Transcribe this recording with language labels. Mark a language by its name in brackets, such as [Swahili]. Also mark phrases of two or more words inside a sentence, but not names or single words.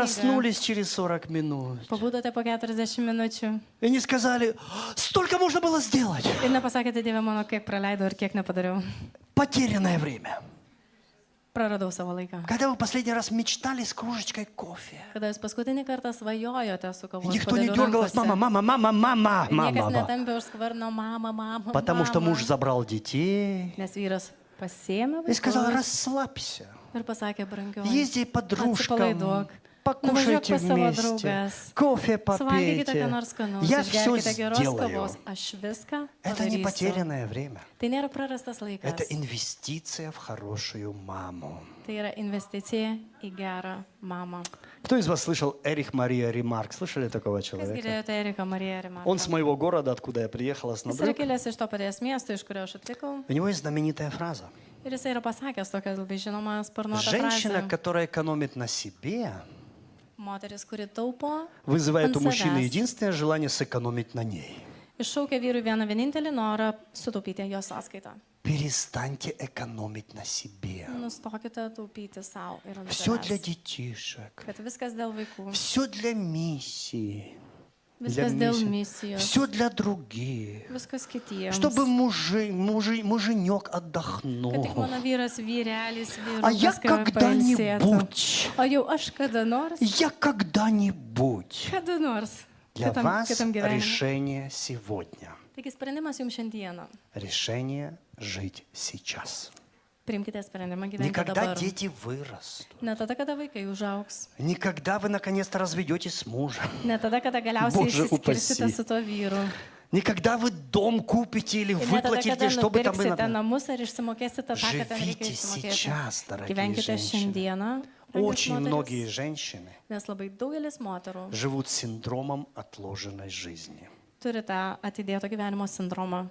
[Russian] проснулись через 40 минут [Lithuanian] Pabudote po 40 minučių [Russian] и не сказали, столько можно было сделать. [Lithuanian] ir nepasakėte, Dieve mano, kiek praleidau ir kiek nepadariau. [Russian] Потерянное время. [Lithuanian] Praradau savo laiką. [Russian] Когда вы последний раз мечтали с кружечкой кофе. [Lithuanian] Kada jūs paskutinį kartą svajojote su [Russian] И [Lithuanian] kavos [Russian] никто не [Lithuanian] puodeliu [Russian] дергалась, [Lithuanian] rankose? [Russian] мама. [Lithuanian] Niekas netampė už skvarno mama. [Russian] Потому что [Lithuanian] mama. [Russian] муж забрал детей [Lithuanian] Nes vyras pasiėmė [Russian] и сказал, [Lithuanian] vaikus [Russian] расслабься. [Lithuanian] ir pasakė, brangioji, [Russian] Езди подружкам, [Lithuanian] atsipalaiduok. [Russian] покушайте [Lithuanian] Nuvažiuok pas savo [Russian] вместе, [Lithuanian] draugas. [Russian] кофе [Lithuanian] Suvalgykite ką [Russian] попейте. [Lithuanian] nors skanaus, [Russian] Я все [Lithuanian] išgerkite geros [Russian] сделаю. [Lithuanian] kavos. Aš viską [Russian] Это не [Lithuanian] padarysiu. [Russian] потерянное время. [Lithuanian] Tai nėra prarastas laikas. [Russian] Это инвестиция в хорошую маму. [Lithuanian] Tai yra investicija į gerą mamą. [Russian] Кто из вас слышал Эрих Мария Ремарк? Слышали такого [Lithuanian] Kas [Russian] человека? [Lithuanian] girdėjote Eriką Mariją Rimarką? [Russian] Он с моего города, откуда я приехал, [Lithuanian] Jis yra [Russian] Оснобрюк. [Lithuanian] kilęs iš to paties miesto, iš kurio aš atvykau. [Russian] У него есть знаменитая фраза. [Lithuanian] Ir jisai yra pasakęs tokią labai žinomą sparnuotą [Russian] Женщина, [Lithuanian] frazę. [Russian] которая экономит на себе, [Lithuanian] Moteris, kuri taupo, [Russian] вызывает у [Lithuanian] ant [Russian] мужчины [Lithuanian] savęs. [Russian] единственное желание сэкономить на ней. [Lithuanian] Iššaukia vyrui vieną vienintelį norą sutaupyti jo sąskaitą. [Russian] Перестаньте экономить на себе. [Lithuanian] Nustokite taupyti savo ir ant [Russian] Все для [Lithuanian] savęs. [Russian] детишек, [Lithuanian] Kad viskas dėl vaikų, [Russian] все для миссии, [Lithuanian] viskas dėl misijos, [Russian] все для других. [Lithuanian] viskas kitiems. [Russian] Чтобы муженек [Lithuanian] Kad tik [Russian] отдохнул. [Lithuanian] mano vyras, vyrelis, [Russian] А я [Lithuanian] vyras pailsėtų. [Russian] когда-нибудь, [Lithuanian] O jau aš kada nors, [Russian] я когда-нибудь. [Lithuanian] kada nors, [Russian] Для вас [Lithuanian] kitam gyvenimui. [Russian] решение сегодня. [Lithuanian] Taigi sprendimas jums šiandieną. [Russian] Решение жить сейчас. [Lithuanian] Priimkite sprendimą [Russian] Не [Lithuanian] gyventi [Russian] когда [Lithuanian] dabar. [Russian] дети вырастут. [Lithuanian] Ne tada, kada vaikai užaugs. [Russian] Не когда вы наконец-то разведетесь с мужем. [Lithuanian] Ne tada, kada galiausiai Bože, išsiskirsite upasi. su tuo vyru. [Russian] Не когда вы дом купите или [Lithuanian] Ir ne tada, [Russian] выплатите, [Lithuanian] kada [Russian] что бы там вы [Lithuanian] nupirksite [Russian] например. [Lithuanian] namus ar išsimokėsite tą, ką ten reikia [Russian] Живите сейчас, [Lithuanian] išsimokėti. [Russian] дорогие [Lithuanian] Gyvenkite [Russian] женщины. [Lithuanian] šiandieną, [Russian] Очень [Lithuanian] brangios [Russian] многие [Lithuanian] moterys, [Russian] женщины [Lithuanian] nes labai daugelis moterų [Russian] живут с синдромом отложенной жизни. [Lithuanian] turi tą atidėto gyvenimo sindromą.